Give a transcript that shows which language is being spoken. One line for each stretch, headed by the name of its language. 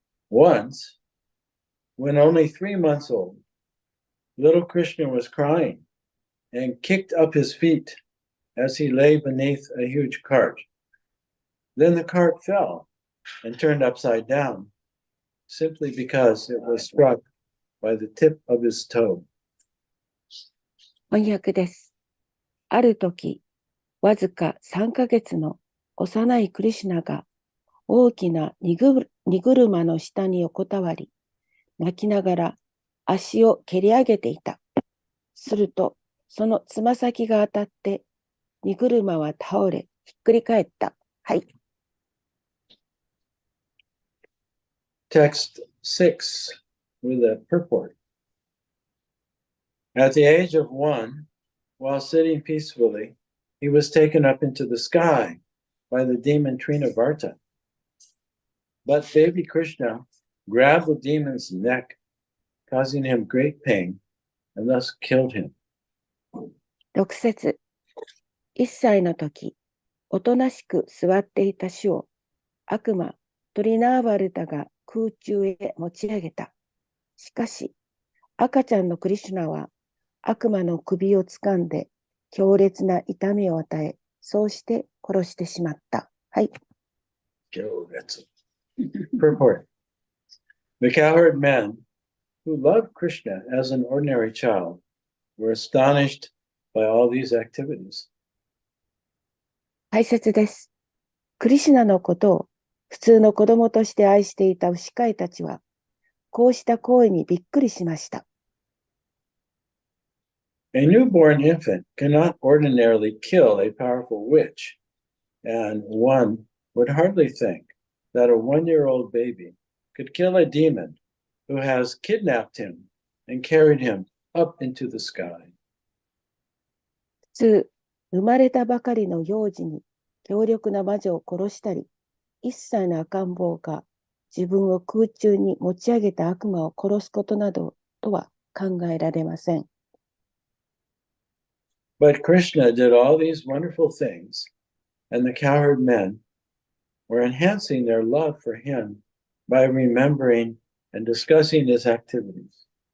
English: Once, when only 3 months old, little Krishna was crying and kicked up his feet as he lay beneath a huge cart. Then the cart fell and turned upside down, simply because it was struck by the tip of his toe.
Japanese: 翻訳です。ある時、わずか3ヶ月の幼いクリシュナが大きな荷車の下に横たわり、泣きながら足を蹴り上げていた。すると、そのつま先が当たって荷車は倒れ、ひっくり返った。はい。
English: Text 6 with a purport. At the age of 1, while sitting peacefully, he was taken up into the sky by the demon Trinavarta. But baby Krishna grabbed the demon's neck, causing him great pain, and thus killed him.
Japanese: 6節。 1歳の時、おとなしく座っていた種を悪魔トリナーバルタが空中へ持ち上げた。しかし、赤ちゃんのクリシュナは悪魔の首を掴んで強烈な痛みを与え、そうして殺してしまった。はい。
English: Purport. The cowherd men who loved Krishna as an ordinary child were astonished by all these activities.
Japanese: 解説です。クリシュナのことを普通の子供として愛していた牛飼いたちは、こうした行為にびっくりしました。
English: A newborn infant cannot ordinarily kill a powerful witch, and one would hardly think that a one-year-old baby could kill a demon who has kidnapped him and carried him up into the sky.
Japanese: 普通、生まれたばかりの幼児に強力な魔女を殺したり、1歳の赤ん坊が自分を空中に持ち上げた悪魔を殺すことなどとは考えられません。
English: But Krishna did all these wonderful things, and the cowherd men were enhancing their love for him by remembering and discussing his activities.